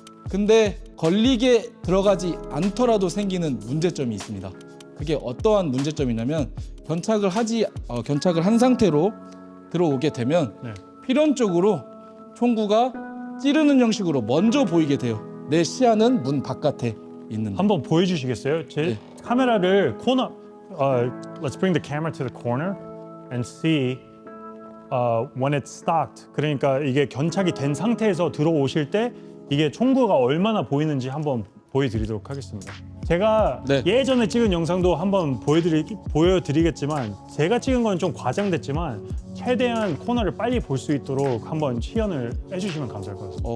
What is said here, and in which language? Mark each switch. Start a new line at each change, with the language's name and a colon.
Korean: 근데 걸리게 들어가지 않더라도 생기는 문제점이 있습니다. 그게 어떠한 문제점이냐면 견착을 한 상태로 들어오게 되면 필연적으로 총구가 찌르는 형식으로 먼저 보이게 돼요. 내 시야는 문 바깥에 있는. 한번 보여주시겠어요? 제 카메라를 코너.
English: Let's bring the camera to the corner and see when it's stocked.
Korean: 그러니까 이게 견착이 된 상태에서 들어오실 때 이게 총구가 얼마나 보이는지 한번 보여드리도록 하겠습니다. 제가 네. 예전에 찍은 영상도 한번 보여드리겠지만 제가 찍은 건 좀 과장됐지만 최대한 코너를 빨리 볼 수 있도록 한번 시연을 해주시면 감사할 것 같습니다.